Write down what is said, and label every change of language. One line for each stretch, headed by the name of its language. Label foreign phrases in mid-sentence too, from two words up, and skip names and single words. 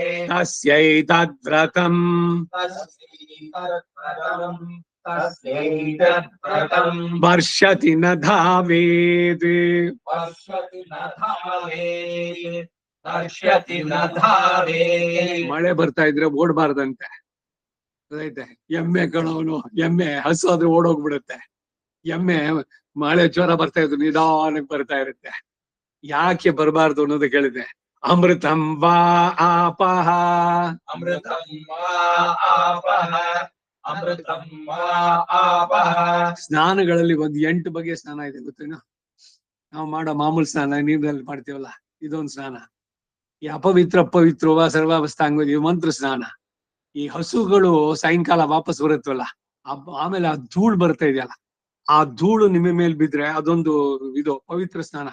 Sanskrit: तस्यैतद्व्रतम् तस्यैतद्व्रतम् वर्षति न धावेत् वर्षति न धावेत् वर्षति न धावेत्
Kannada: ಮಳೆ ಬರ್ತಾ ಇದ್ರೆ ಓಡ್ಬಾರ್ದಂತೆ, ಗೊತ್ತೈತೆ? ಎಮ್ಮೆ ಕಣವನು, ಎಮ್ಮೆ ಹಸು ಆದ್ರೆ ಓಡೋಗ್ಬಿಡುತ್ತೆ. ಎಮ್ಮೆ ಮಳೆ ಜ್ವರ ಬರ್ತಾ ಇದ್ರು ನಿಧಾನಕ್ಕೆ ಬರ್ತಾ ಇರುತ್ತೆ. ಯಾಕೆ ಬರಬಾರ್ದು ಅನ್ನೋದು ಕೇಳಿದೆ.
Sanskrit: ಅಮೃತಂ ವಾ ಆಪಃ अमृतं वा आपः अमृतं वा आपः
Kannada: ಸ್ನಾನಗಳಲ್ಲಿ ಒಂದು 8 ಬಗೆಯ ಸ್ನಾನ ಇದೆ, ಗೊತ್ತೇನು? ನಾವು ಮಾಡೋ ಮಾಮೂಲು ಸ್ನಾನ ನೀರಲ್ಲಿ ಮಾಡ್ತೀವಲ್ಲ, ಇದೊಂದು ಸ್ನಾನ. ಈ
Sanskrit: ಅಪವಿತ್ರ ಪವಿತ್ರವ ಸರ್ವಾವಸ್ಥಾಂಗ
Kannada: ಇದು ಮಂತ್ರ ಸ್ನಾನ. ಈ ಹಸುಗಳು ಸಾಯಂಕಾಲ ವಾಪಸ್ ಬರುತ್ತವಲ್ಲ, ಆಮೇಲೆ ಆ ಧೂಳು ಬರ್ತಾ ಇದೆಯಲ್ಲ, ಆ ಧೂಳು ನಿಮ್ಮ ಮೇಲೆ ಬಿದ್ರೆ ಅದೊಂದು ಇದು ಪವಿತ್ರ ಸ್ನಾನ.